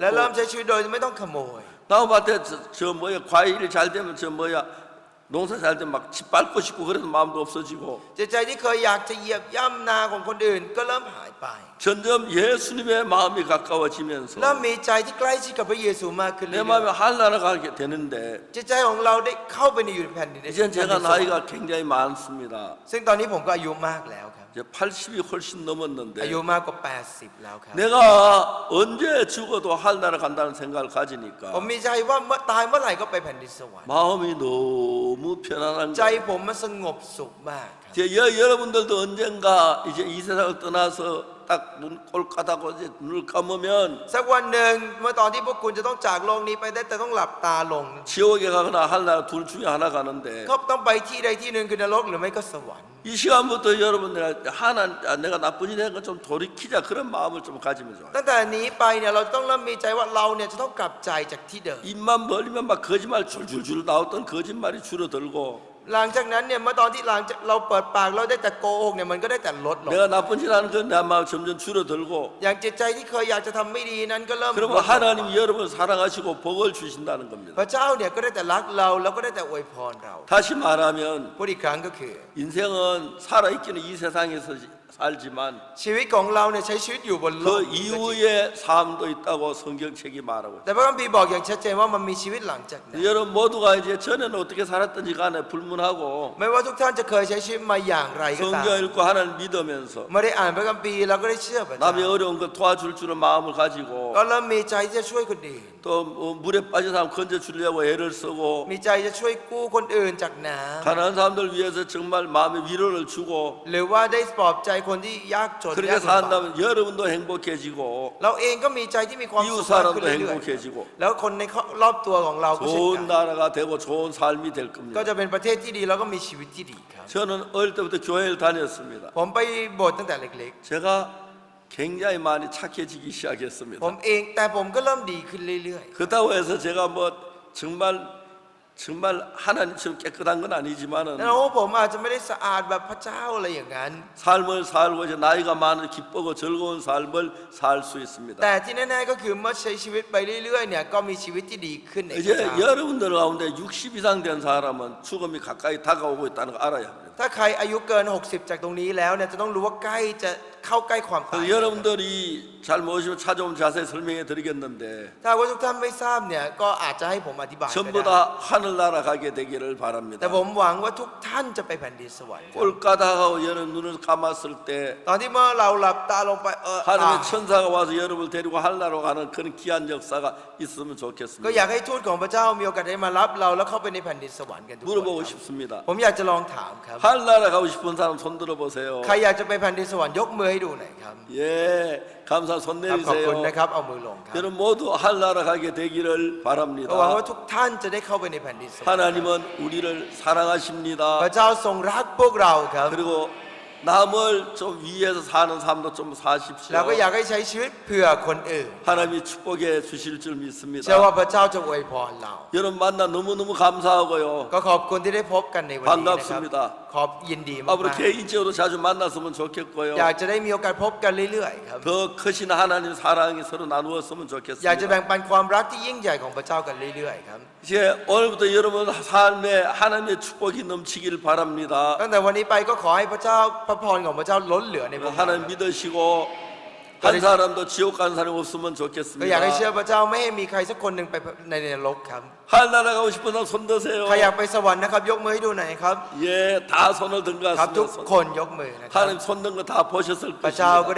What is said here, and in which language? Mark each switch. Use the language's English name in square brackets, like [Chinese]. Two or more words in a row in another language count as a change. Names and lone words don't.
[Thai] และเริ่มใช้ชีวิตโดยที่ไม่ต้องขโมย [Korean] 나무밭에 저 뭐야 과일이 잘 되면 저 뭐야 농사 잘 되면 막 집 밟고 싶고 그래도 마음도 없어지고 [Thai] จิตใจที่เคยอยากจะเหยียบย่ำนาของคนอื่นก็เริ่มหายไป [Korean] 점점 예수님의 마음이 가까워지면서 [Thai] เริ่มมีใจที่ใกล้ชิดกับพระเยซูมากขึ้น [Korean] 내 [Thai] เรื่อย [Korean] 마음이 하늘나라 가게 되는데 [Thai] ๆจิตใจของเราได้เข้าไปในอยู่ในแผ่นดิน [Korean] 이제 제가 나이가 굉장히 많습니다. [Thai] ซึ่งตอนนี้ผมก็อายุมากแล้วครับ [Korean] 이제 80이 훨씬 [Thai] อายุ [Korean] 넘었는데 [Thai] มากกว่า 80 แล้วครับ [Korean] 내가 언제 죽어도 하늘나라 간다는 생각을 [Thai] ผม [Korean] 가지니까 [Thai] มีใจว่าเมื่อตายเมื่อไหร่ก็ไปแผ่นดินสวรรค์ [Korean] 마음이 너무 편안한 [Thai] ใจ [Korean] 거예요. [Thai] ผมมันสงบสุขมากครับ [Korean] 이제 여러분들도 언젠가 이제 이 세상을 떠나서 딱 눈 꼴까다고 이제 눈을 감으면 [Thai] สักวันหนึ่งเมื่อตอนที่พวกคุณจะต้องจากโลกนี้ไปได้แต่ต้องหลับตาลง [Korean] 지옥에 가거나 하늘나라 둘 중에 하나 가는데 [Thai] ก็ต้องไปที่ใดที่หนึ่งคือนรกหรือไม่ก็สวรรค์ [Korean] 이 시간부터 여러분들 내가 나쁜 일 한 거 좀 돌이키자 그런 마음을 좀 가지면 좋아요. [Thai] ตั้งแต่นี้ไปเนี่ยเราต้องเริ่มมีใจว่าเราเนี่ยจะต้องกลับใจจากที่เดิม [Korean] 입만 벌리면 막 거짓말 줄줄줄 나왔던 거짓말이 줄어들고 [Thai] หลังจากนั้นเนี่ยเมื่อตอนที่หลังจากเราเปิดปากเราได้แต่โกหกเนี่ยมันก็ได้แต่ลดลง [Korean] 내가 나쁜 짓 하는 건 내 마음 점점 줄어들고 [Thai] อย่างจิตใจที่เคยอยากจะทำไม่ดีนั้นก็เริ่มลดล [Korean] 그러면 [Thai] ง [Korean] 하나님이 여러분을 사랑하시고 복을 주신다는 [Thai] พ [Korean] 겁니다. [Thai] ระเจ้าเนี่ยก็ได้แต่รักเราแล้วก็ได้แต่อวยพรเรา [Korean] 다시 말하면 [Thai] พูดอีกครั้งก็คือ [Korean] 인생은 살아있기는 이 세상에서 살지만 [Thai] ชีวิตของเราเนี่ยใช้ชีวิตอยู่บนโลก [Korean] 그 이후의 삶도 있다고 성경책이 말하고 [Thai] แต่พระคัมภีร์บอกอย่างชัดเจนว่ามันมีชีวิตหลังจากนั้น [Korean] 여러분 모두가 이제 전에는 어떻게 살았든지 간에 불문하고 [Thai] ไม่ว่าทุกท่านจะเคยใช้ชีวิตมาอย่างไรก็ตาม [Korean] 성경 읽고 하나님 믿으면서 [Thai] ไม่ได้อ่านพระคัมภีร์เราก็ได้เชื่อพระเจ้า [Korean] 남의 어려운 것 도와줄 줄은 마음을 가지고 [Thai] ก็เริ่มมีใจที่จะช่วยคนอื่น [Korean] 또 물에 빠진 사람 건져주려고 애를 쓰고 [Thai] มีใจจะช่วยกู้คนอื่นจากน้ [Korean] 가난한 사람들 위해서 정말 마음의 위로를 주고 [Thai] ำหรือว่าได้ปลอบใจคนที่ยากจน [Korean] 그렇게 [Thai] ยากลำบาก [Korean] 산다면 여러분도 행복해지고 [Thai] เราเองก็มีใจที่มีความ [Korean] 이웃 [Thai] สุขมากขึ้น [Korean] 사람도 [Thai] เรื่อย [Korean] 행복해지고 [Thai] ๆแล้วคนในรอบตัวของเราก็เช่น [Korean] 좋은 [Thai] กัน [Korean] 나라가 되고 좋은 삶이 될 [Thai] ก็ [Korean] 겁니다. [Thai] จะเป็นประเทศที่ดีแล้วก็มีชีวิตที่ดีครับ [Korean] 저는 어릴 때부터 교회를 다녔습니다. [Thai] ผมไปโบสถ์ตั้งแต่เล็ก [Korean] 제가 굉장히 많이 착해지기 [Thai] ๆ [Korean] 시작했습니다. [Thai] ผมเองแต่ผมก็เริ่มดีขึ้นเรื่อย [Korean] 그렇다고 해서 제가 뭐 정말 하나님처럼 깨끗한 건 [Thai] ๆ [Korean] 아니지만은 [Thai] แล้วผมอาจจะไม่ได้สะอาดแบบพระเจ้าอะไรอย่างนั้น [Korean] 삶을 살고 이제 나이가 많은 기쁘고 즐거운 삶을 살 수 있습니다. [Thai] แต่ที่แน่ๆก็คือเมื่อใช้ชีวิตไปเรื่อยๆเนี่ยก็มีชีวิตที่ดีขึ้นในพระ [Korean] 이제 [Thai] เจ้า [Korean] 여러분들 가운데 60 이상 된 사람은 죽음이 가까이 다가오고 있다는 거 알아야 합니다. [Thai] ถ้าใครอายุเกิน 60 จากตรงนี้แล้วเนี่ยจะต้องรู้ว่าใกล้จะเข้าใกล้ความตาย [Korean] 그래서 여러분들이 잘 모르시면 찾아오면 자세히 설명해 드리겠는데 [Thai] ถ้าว่าทุกท่านไม่ทราบเนี่ยก็อาจจะให้ผมอธิบายก็ [Korean] 전부 [Thai] ได้ [Korean] 다 하늘나라 가게 되기를 [Thai] แต่ [Korean] 바랍니다. [Thai] ผมหวังว่าทุกท่านจะไปแผ่นดินสวรรค์ครับ [Korean] 꼴까닥하고 여러 눈을 감았을 때 [Thai] ตอนที่เมื่อเราหลับตาลงไป [Korean] 하나님의 천사가 와서 여러분을 데리고 하늘나라로 가는 그런 귀한 역사가 있으면 [Thai] ก็ [Korean] 좋겠습니다. [Thai] อยากให้ทูตของพระเจ้ามีโอกาสได้มารับเราแล้วเข้าไปในแผ่นดินสวรรค์กันทุกคน [Korean] 물어보고 [Thai] ครับ [Korean] 싶습니다. [Thai] ผมอยากจะลองถามครับ [Korean] 하늘나라 가고 싶은 사람 손 들어보세요. [Thai] ใครอยากจะไปแผ่นดินสวรรค์ยกมือให้ดูหน่อยครับ [Korean] 예, 감사 손 [Thai] ครับขอบคุณ [Korean] 내리세요. [Thai] นะครับเอามือลงครับ [Korean] 여러분 모두 하늘나라 가게 되기를 [Thai] ก็หวังว่า [Korean] 바랍니다. [Thai] ทุกท่านจะได้เข้าไปในแผ่นดินสวรรค์ [Korean] 하나님은 우리를 [Thai] พ [Korean] 사랑하십니다. [Thai] ระเจ้าทรงรักพวกเราครับ [Korean] 그리고 남을 좀 위해서 사는 삶도 좀 사십시오. [Thai] เราก็อยากให้ใช้ชีวิตเพื่อคนอื่น [Korean] 하나님이 축복해 주실 줄 [Thai] เชื่อว่า [Korean] 믿습니다. [Thai] พระเจ้าจะอวยพรเรา [Korean] 여러분 만나 너무너무 감사하고요. [Thai] ก็ขอบคุณที่ได้พบกันในวันนี้นะครับ [Korean] 반갑습니다. [Thai] ขอบยินดีมาก [Korean] 앞으로 개인적으로 자주 만났으면 좋겠고요. [Thai] อยากจะได้มีโอกาสพบกันเรื่อยๆครับ [Korean] 더 크신 하나님 사랑이 서로 나누었으면 [Thai] อยากจะ [Korean] 좋겠습니다. [Thai] แบ่งปันความรักที่ยิ่งใหญ่ของพระเจ้ากันเรื่อยๆครับ [Korean] 이제 오늘부터 여러분 삶에 하나님의 축복이 넘치길 바랍니다. [Thai] ตั้งแต่วันนี้ไปก็ขอให้พระเจ้าพระพรของพระเจ้าล้นเหลือในพวกเรา [Korean] 하나님 믿으시고 한 사람도 지옥 간 사람이 없으면 [Thai] ก็อยากให้เชื่อ [Korean] 좋겠습니다. [Thai] พระเจ้าไม่ให้มีใครสักคนหนึ่งไปในนรกครับ [Korean] 하늘나라 가고 싶은 사람 손 드세요. [Thai] ใครอยากไปสวรรค์นะครับยกมือให้ดูหน่อยครับ [Korean] 예, 다 손을 든 것 [Thai] ครับทุก [Korean] 같습니다. [Thai] คนยกมือนะครับ [Korean] 하나님 손 든 거 다 보셨을 [Thai] พระเจ้าก็